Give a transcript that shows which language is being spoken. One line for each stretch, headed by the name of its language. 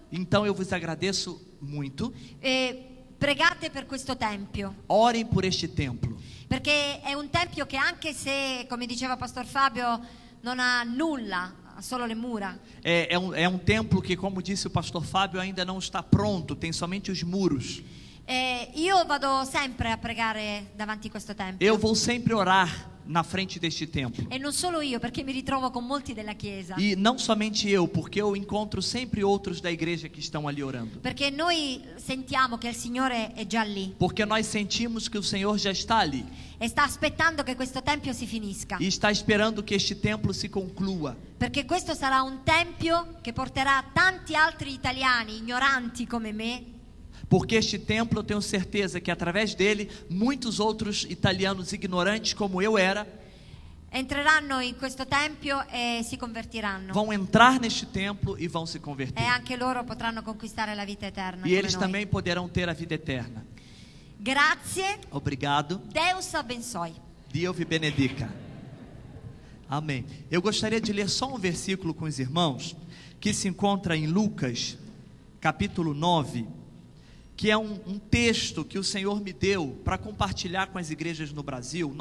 Portuguese: Então eu vos agradeço muito.
Italian: Pregate per questo tempio.
Portuguese: Orem por este templo.
Italian: Perché è un tempio che anche se, come diceva Pastor Fabio, non ha nulla, ha solo le mura.
Portuguese: É um templo que, como disse o pastor Fábio, ainda não está pronto, tem somente os muros.
Italian: Io vado sempre a pregare davanti a questo tempio.
Portuguese: Eu vou sempre orar na frente deste templo.
Italian: E non solo io, perché mi ritrovo con molti della chiesa.
Portuguese: E não somente eu, porque eu encontro sempre outros da igreja que estão ali orando.
Italian: Perché noi sentiamo che il Signore è già lì.
Portuguese: Porque nós sentimos que o Senhor já está ali.
Italian: E sta aspettando che questo tempio si finisca.
Portuguese: E está esperando que este templo se conclua.
Italian: Perché questo sarà un tempio che porterà tanti altri italiani ignoranti come me.
Portuguese: Porque este templo, eu tenho certeza que através dele, muitos outros italianos ignorantes como eu era,
Italian: entreranno in questo tempio e si convertiranno.
Portuguese: vão entrar neste templo e vão se converter.
Italian: E anche loro potranno conquistare la vita eterna.
Portuguese: E eles
Italian: come noi.
Portuguese: também poderão ter a vida eterna.
Italian: Grazie.
Portuguese: Obrigado. Deus abençoe.
Italian: Dio vi benedica. Amém.
Portuguese: Eu gostaria de ler só um versículo com os irmãos, que se encontra em Lucas, capítulo 9, que é um texto que o Senhor me deu para compartilhar com as igrejas no Brasil.